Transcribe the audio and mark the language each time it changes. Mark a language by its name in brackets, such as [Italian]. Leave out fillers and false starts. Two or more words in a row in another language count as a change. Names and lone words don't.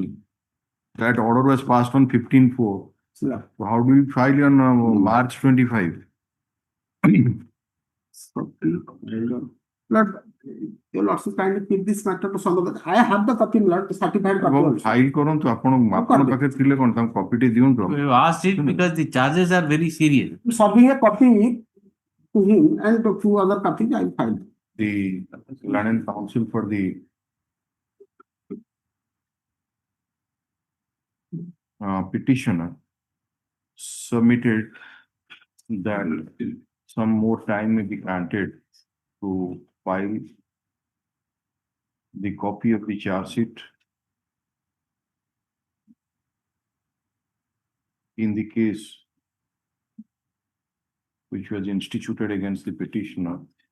[English] That order was passed on 15/4. Yeah. So how do you file on March 25? Lord, you'll also kindly keep this matter to some of the, I have the copy, Lord, certified copy also. [Odia] File କରନ୍ତୁ ଆପଣ ଆପଣଙ୍କ ପାଖରେ ଥିଲେ କଣ ତାଙ୍କୁ କପିଟି ଦିଅନ୍ତୁ। [English] We have asked it because the charges are very serious. Serving a copy to him and to two other copies I filed. The land and council for the petitioner submitted that some more time may be granted to file the copy of the charge sheet in the case which was instituted against the petitioner.